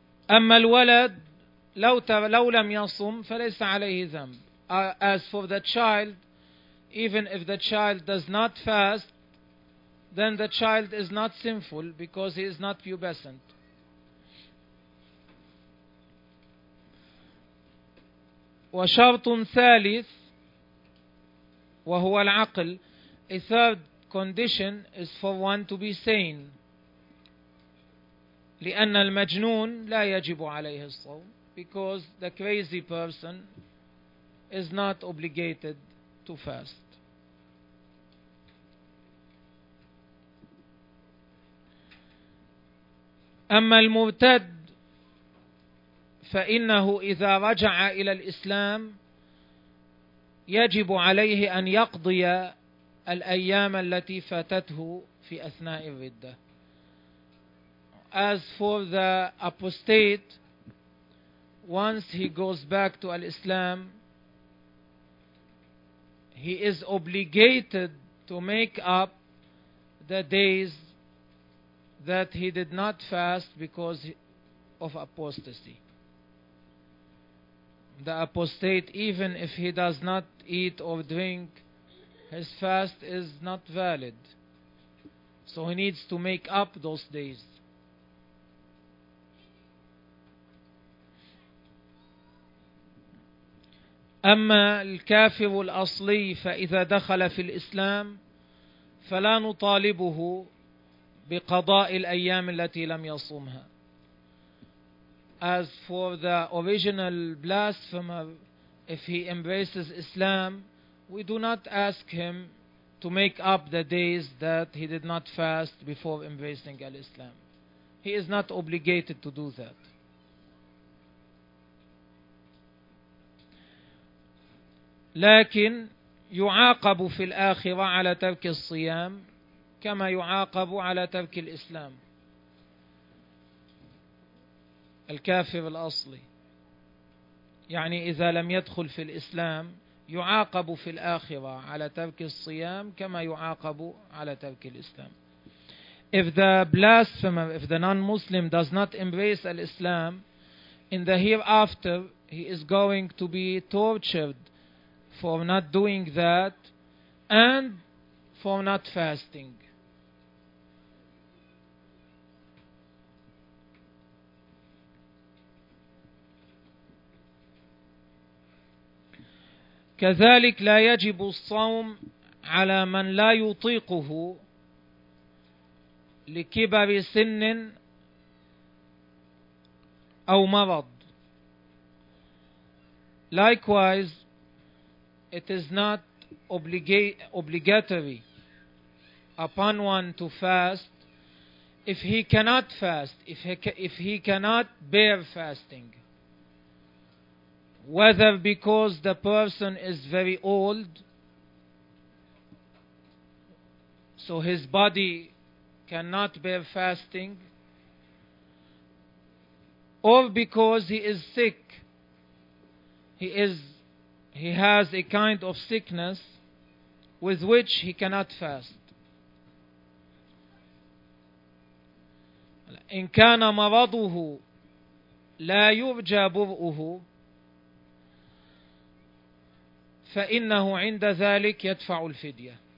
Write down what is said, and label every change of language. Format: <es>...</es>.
<ar>أما الولد لو لم يصم فليس عليه ذنب.</ar> <en>As for the child, even if the child does not fast, then the child is not sinful because he is not pubescent.</en> <ar>وشرط ثالث وهو العقل.</ar> <en>A third condition is for one to be sane.</en> <ar>لأن المجنون لا يجب عليه الصوم.</ar> <en>Because the crazy person is not obligated to fast.</en> <ar>أما المرتد فإنه إذا رجع إلى الإسلام يجب عليه أن يقضي الأيام التي فاتته في أثناء الردة.</ar> <en>As for the apostate, once he goes back to al-Islam, he is obligated to make up the days that he did not fast because of apostasy. The apostate, even if he does not eat or drink, his fast is not valid. So he needs to make up those days.</en> <ar>أما الكافر الأصلي فإذا دخل في الإسلام فلا نطالبه بقضاء الأيام التي لم يصومها.</ar> <en>As for the original blasphemer, if he embraces Islam, we do not ask him to make up the days that he did not fast before embracing Islam. He is not obligated to do that.</en> <ar>لكن يعاقب في الآخرة على ترك الصيام كما يعاقب على ترك الإسلام الكافر الأصلي، يعني إذا لم يدخل في الإسلام يعاقب في الآخرة على ترك الصيام كما يعاقب على ترك الإسلام.</ar> <en>If the blasphemer, if the non-Muslim does not embrace al-Islam, in the hereafter he is going to be tortured for not doing that and for not fasting.</en> <ar>كذلك لا يجب الصوم على من لا يطيقه لكبر سن أو مرض.</ar> <en>Likewise, it is not obligatory upon one to fast if he cannot fast, if he cannot bear fasting. Whether because the person is very old, so his body cannot bear fasting, or because he is sick, he has a kind of sickness with which he cannot fast.</en> <ar>إن كان مرضه لا يرجى برؤه فإنه عند ذلك يدفع الفدية.</ar>